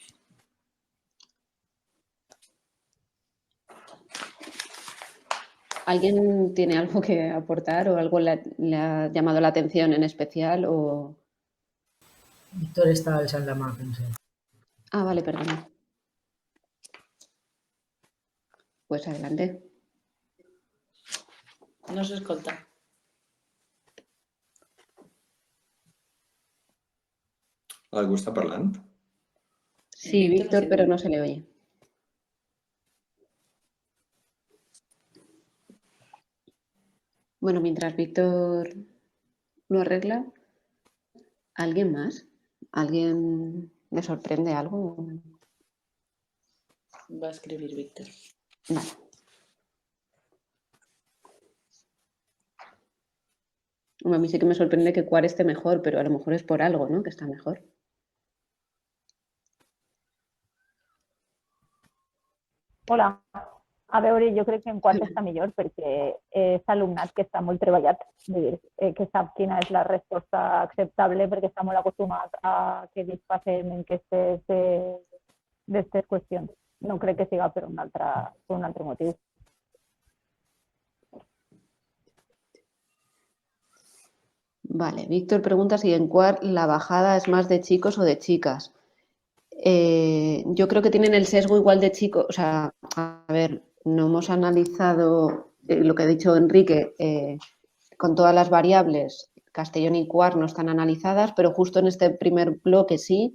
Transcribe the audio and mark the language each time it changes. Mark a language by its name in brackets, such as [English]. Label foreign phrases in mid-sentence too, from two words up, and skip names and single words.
[Spanish] ¿Alguien tiene algo que aportar o algo le ha llamado la atención en especial? O... Víctor está alzando la mà, pensé. Ah, vale, perdón. Pues adelante. [Catalan] No se escolta. ¿Algú està parlant? [Spanish] Sí, Víctor, pero no se le oye. Bueno, mientras Víctor lo arregla, ¿alguien más? ¿Alguien le sorprende algo? Va a escribir Víctor. Vale. A mí sí que me sorprende que Quar esté mejor, pero a lo mejor es por algo, ¿no? Que está mejor. Hola. [Catalan] A veure, jo crec que en Quart està millor perquè és alumnat que està molt treballat, que sap quina és la resposta acceptable perquè està molt acostumat a que ells facin enquestes d'aquestes qüestions. No crec que siga per un altre motiu. [Spanish] Vale, Víctor pregunta si en Quart la bajada es más de chicos o de chicas. Yo creo que tienen el sesgo igual de chicos. O sea, a ver, no hemos analizado lo que ha dicho Enrique con todas las variables. Castellón y Quart no están analizadas, pero justo en este primer bloque sí.